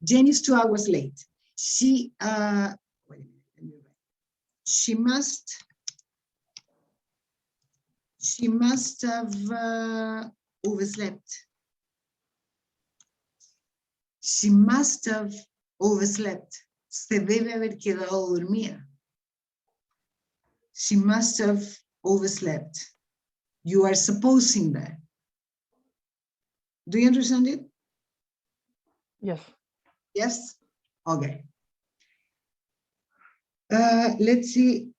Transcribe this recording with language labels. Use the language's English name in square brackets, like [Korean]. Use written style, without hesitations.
[English] Jane is 2 hours late. She, wait a minute, let me write. She must have overslept. She must have overslept. [Spanish] Se debe haber quedado dormida. [English] She must have overslept. You are supposing that. Do you understand it? Yes. Yes? Okay. Let's see